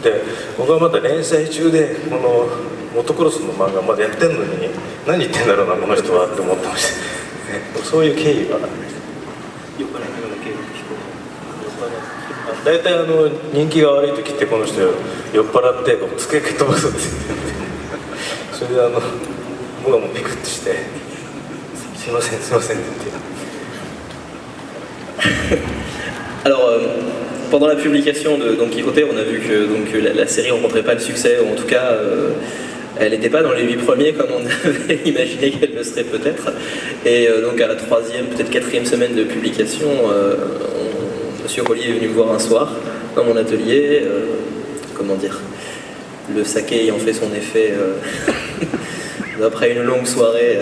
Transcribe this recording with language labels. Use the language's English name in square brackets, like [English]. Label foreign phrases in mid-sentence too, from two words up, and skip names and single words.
[Japanese] で僕はまだ連載中でこのモトクロスの漫画まだやってんのに何言ってんだろうなこの人はって思ってました、そういう経緯がよくないような経緯大体人気が悪い時ってこの人酔っ払って机蹴っ飛ばすって言ってそれで僕はもうピクッとして「すいませんすいません」って言って。 [French] Alors, pendant la publication de Don Quijote, on a vu que la série rencontrait pas le succès, ou en tout cas, elle n'était pas dans les 8 premiers comme on avait imaginé qu'elle le serait peut-être. Et donc à la 3e, peut-être 4e semaine de publication, Monsieur Rollier est venu me voir un soir dans mon atelier, comment dire, le saké ayant fait son effet après une longue soirée.